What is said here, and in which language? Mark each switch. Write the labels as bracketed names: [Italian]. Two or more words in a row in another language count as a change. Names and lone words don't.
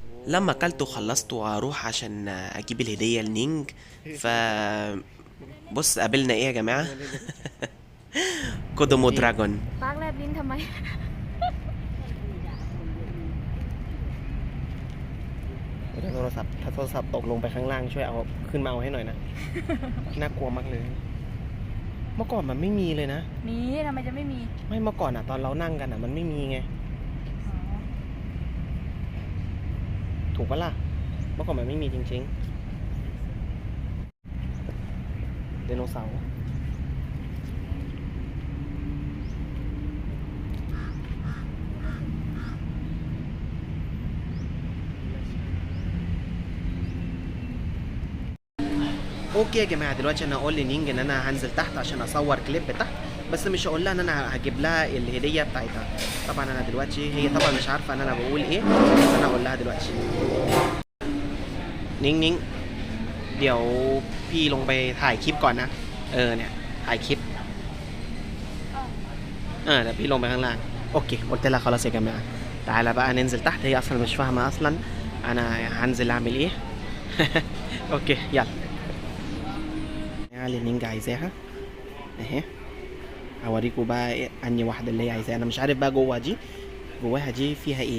[Arabic] لما اكلت وخلصت واروح عشان اجيب الهديه لنينج. ف بص قابلنا ايه يا جماعه؟ كودومو دراجون. [Thai] ปากแลบลิ้นทำไม โทรศัพท์ถ้าโทรศัพท์ตกลงไปข้างล่างช่วยเอาขึ้นมาเอาให้หน่อยนะ น่ากลัวมากเลย เมื่อก่อนมันไม่มีเลยนะ มีทำไมจะไม่มี ไม่เมื่อก่อนตอนเรานั่งกันมันไม่มีไง ถูกปะล่ะ เมื่อก่อนมันไม่มีจริง [Arabic] ๆไดโนเสาร์ اوكي يا جماعه دلوقتي انا هقول لنينج ان انا هنزل تحت عشان اصور كليب تحت، بس مش هقول لها ان انا هجيب لها الهديه بتاعتها. طبعا انا دلوقتي هي طبعا مش عارفه ان انا بقول ايه، بس انا هقول لها دلوقتي. [Thai] นิ่งๆเดี๋ยวพี่ลงไปถ่ายคลิปก่อนนะเนี่ยถ่ายคลิปเดี๋ยวพี่ลงไปข้างล่าง [Arabic] اوكي قلت لها خلاص يا جماعه تعالى بقى ننزل تحت. هي اصلا مش فاهمه اصلا انا هنزل اعمل ايه. اوكي يلا اللي نينجا عايزاها اهي. هوريكم بقى إيه انهي واحده اللي هي عايزاها. انا مش عارف بقى جواها دي فيها ايه.